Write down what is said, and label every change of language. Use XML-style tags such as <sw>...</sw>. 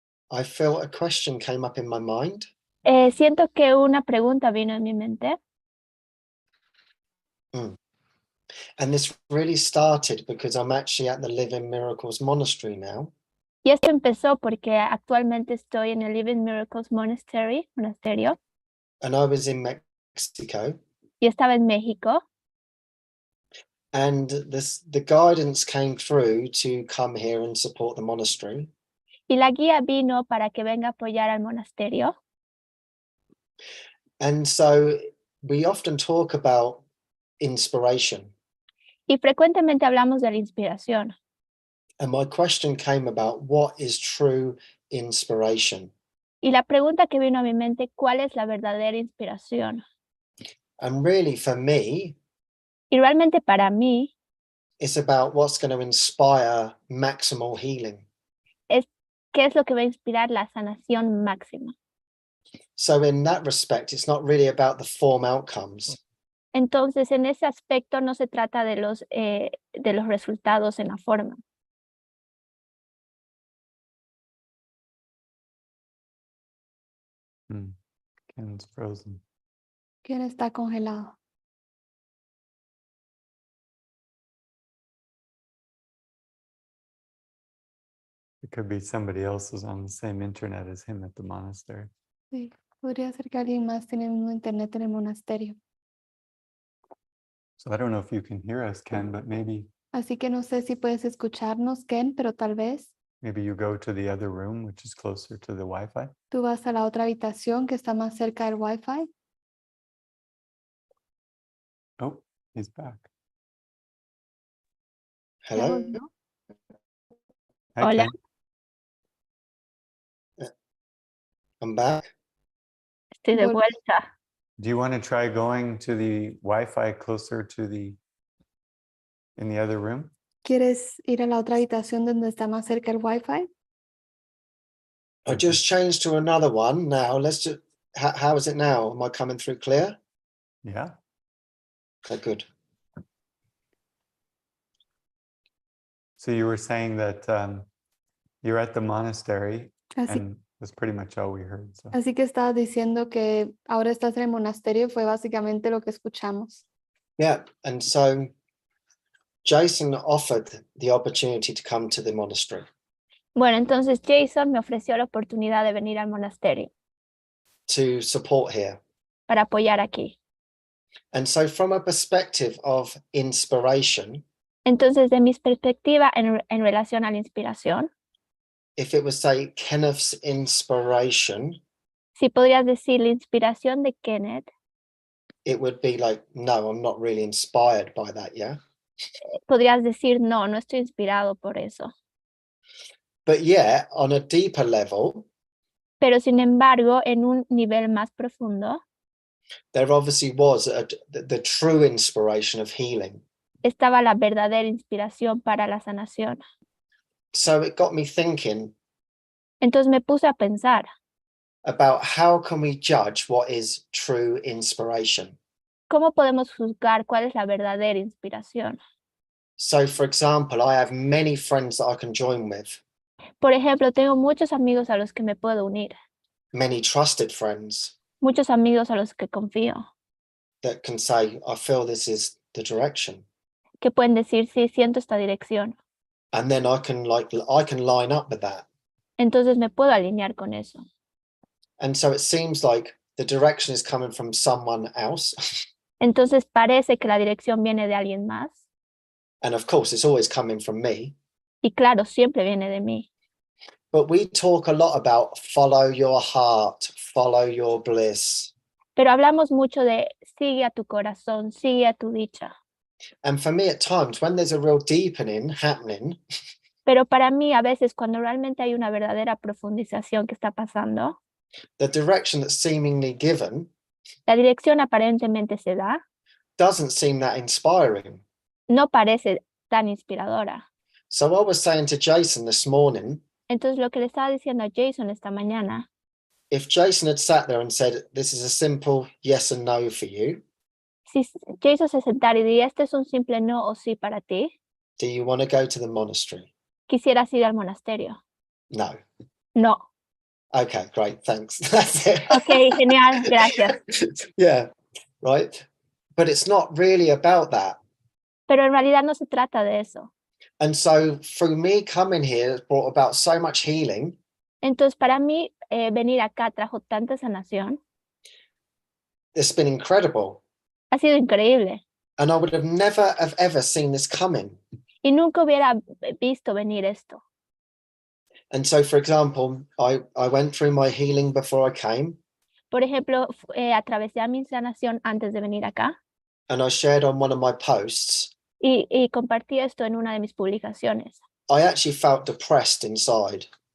<en>I feel a question came up in my mind.</en> <es>Siento que una pregunta vino en mi mente.</es> <en>And this really started because I'm actually at the Living Miracles Monastery now.</en> <es>Y esto empezó porque actualmente estoy en el Living Miracles monasterio,</es> <en>And I was in Mexico.</en> <es>y estaba en México.</es> <en>And the guidance came through to come here and support the monastery.</en> <es>Y la guía vino para que venga a apoyar al monasterio.</es> <en>And so we often talk about inspiration.</en> <es>Y frecuentemente hablamos de la inspiración.</es> <en>And my question came about what is true inspiration?</en> <es>Y la pregunta que vino a mi mente, ¿cuál es la verdadera inspiración?</es> <en>And really for me,</en> <es>Y realmente para mí,</es> <en>it's about what's going to inspire maximal healing.</en> <es>¿qué es lo que va a inspirar la sanación máxima?</es> <en>So in that respect, it's not really about the form outcomes.</en> <es>Entonces, en ese aspecto no se trata de los resultados en la forma.</es> <en>Ken's frozen.</en> <es>¿Quién está congelado?</es> <en>It could be somebody else who's on the same internet as him at the monastery.</en> <es>Sí, podría ser que alguien más tiene el mismo internet en el monasterio.</es> <en>So I don't know if you can hear us, Ken, but maybe</en> <es>Así que no sé si puedes escucharnos, Ken, pero tal vez</es> <en>you go to the other room, which is closer to the Wi-Fi.</en> <es>tú vas a la otra habitación que está más cerca del Wi-Fi.</es> <en>Oh, he's back.</en> <es>¿Ya</es> <en>Hello?</en> <es>volvió?</es> <en>Hi,</en> <es>Hola.</es> <en>Ken. I'm back.</en> <es>Estoy de Volví. vuelta.</es> <en>Do you want to try going to the Wi-Fi closer to in the other room?</en> <es>¿Quieres ir a la otra habitación donde está más cerca el Wi-Fi?</es> <en>I just changed to another one now. Let's just, how is it now? Am I coming through clear? Yeah. Okay, good. So you were saying that you're at the monastery,</en> <es>Así,</es> <en>and that's pretty much all we heard. So.</en> <es>así que estabas diciendo que ahora estás en el monasterio, fue básicamente lo que escuchamos.</es> <en>Yeah, and so Jason offered the opportunity to come to the monastery</en> <es>Bueno, entonces Jason me ofreció la oportunidad de venir al monasterio</es> <en>to support here.</en> <es>para apoyar aquí.</es> <en>And so from a perspective of inspiration,</en> <es>Entonces, de mi perspectiva en relación a la inspiración,</es> <en>if it was, say, Kenneth's inspiration,</en> <es>si podrías decir la inspiración de Kenneth,</es> <en>it would be like, no, I'm not really inspired by that, yeah?</en> <es>podrías decir no, no estoy inspirado por eso.</es> <en>But yeah, on a deeper level,</en> <es>Pero sin embargo, en un nivel más profundo,</es> <en>there obviously was the true inspiration of healing.</en> <es>estaba la verdadera inspiración para la sanación.</es> <en>So it got me thinking</en> <es>Entonces me puse a pensar,</es> <en>about how can we judge what is true inspiration?</en> <es>¿cómo podemos juzgar cuál es la verdadera inspiración?</es> <en>So, for example, I have many friends that I can join with,</en> <es>Por ejemplo, tengo muchos amigos a los que me puedo unir,</es> <en>many trusted friends</en> <es>muchos amigos a los que confío,</es> <en>that can say, I feel this is the direction.</en> <es>que pueden decir, sí, siento esta dirección.</es> <en>And then I can line up with that.</en> <es>Entonces me puedo alinear con eso.</es> <en>And so it seems like the direction is coming from someone else.</en> <es>Entonces parece que la dirección viene de alguien más.</es> <en>And of course, it's always coming from me.</en> <es>Y claro, siempre viene de mí.</es> <en>But we talk a lot about follow your heart, follow your bliss.</en> <es>Pero hablamos mucho de sigue a tu corazón, sigue a tu dicha.</es> <en>And for me, at times, when there's a real deepening happening,</en> <es>Pero para mí, a veces, cuando realmente hay una verdadera profundización que está pasando,</es> <en>the direction that's seemingly given</en> <es>la dirección aparentemente se da,</es> <en>doesn't seem that inspiring.</en> <es>no parece tan inspiradora.</es> <en>So I was saying to Jason this morning,</en> <es>Entonces, lo que le estaba diciendo a Jason esta mañana,</es> <en>if Jason had sat there and said, this is a simple yes and no for you,</en> <es>si Jason se sentara y diría, este es un simple no o sí para ti,</es> <en>do you want to go to the monastery?</en> <es>¿quisieras ir al monasterio?</es> <en>No.</en> <es>No.</es> <en>Okay, great, thanks. That's it.</en> <es>Ok, genial, gracias.</es> <en>Yeah, right. But it's not really about that.</en> <es>Pero en realidad no se trata de eso.</es> <en>And so through me coming here, has brought about so much healing.</en> <es>Entonces, para mí, venir acá trajo tanta sanación.</es> <en>It's been incredible.</en> <es>Ha sido increíble.</es> <en>And I would have never have ever seen this coming.</en> <es>Y nunca hubiera visto venir esto.</es> <en>And so, for example, I went through my healing before I came,</en> <es>Por ejemplo, atravesé mi sanación antes de venir acá</es> <en>and I shared on one of my posts.</en> <es>y compartí esto en una de mis publicaciones.</es> <en>I actually felt depressed inside.</en>